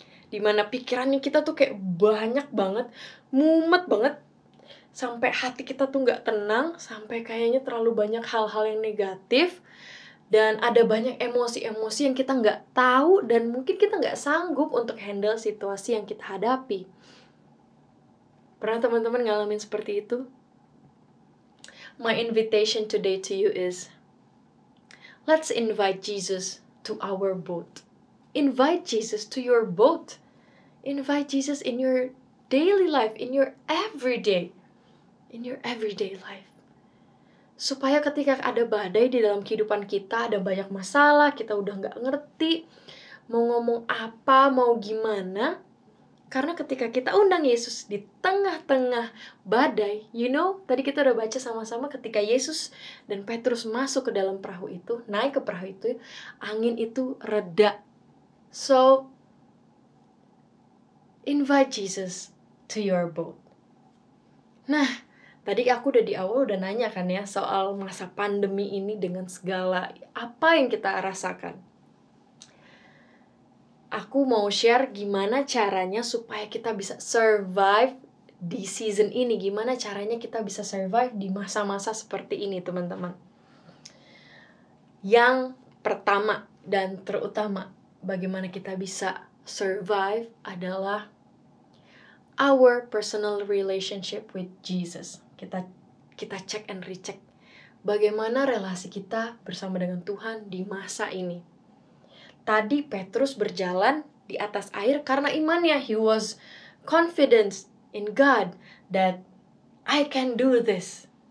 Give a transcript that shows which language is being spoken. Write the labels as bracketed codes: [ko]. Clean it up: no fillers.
[id] dimana pikirannya kita tuh kayak banyak banget, mumet banget, sampai hati kita tuh nggak tenang, sampai kayaknya terlalu banyak hal-hal yang negatif, dan ada banyak emosi-emosi yang kita nggak tahu dan mungkin kita nggak sanggup untuk handle situasi yang kita hadapi. Pernah teman-teman ngalamin seperti itu? [en] My invitation today to you is, let's invite Jesus to our boat. Invite Jesus to your boat. Invite Jesus in your daily life, in your everyday life. [id] Supaya ketika ada badai di dalam kehidupan kita, ada banyak masalah, kita udah nggak ngerti mau ngomong apa, mau gimana. Karena ketika kita undang Yesus di tengah-tengah badai, tadi kita udah baca sama-sama ketika Yesus dan Petrus masuk ke dalam perahu itu, naik ke perahu itu, angin itu reda. [en] So, invite Jesus to your boat. [id] Nah, tadi aku udah di awal udah nanya kan ya soal masa pandemi ini dengan segala apa yang kita rasakan. Aku mau share gimana caranya supaya kita bisa survive di season ini. Gimana caranya kita bisa survive di masa-masa seperti ini, teman-teman. Yang pertama dan terutama bagaimana kita bisa survive adalah [en] our personal relationship with Jesus. [id] Kita cek and recheck bagaimana relasi kita bersama dengan Tuhan di masa ini. Tadi Petrus berjalan di atas air karena imannya. [en] He was confident in God that I can do this.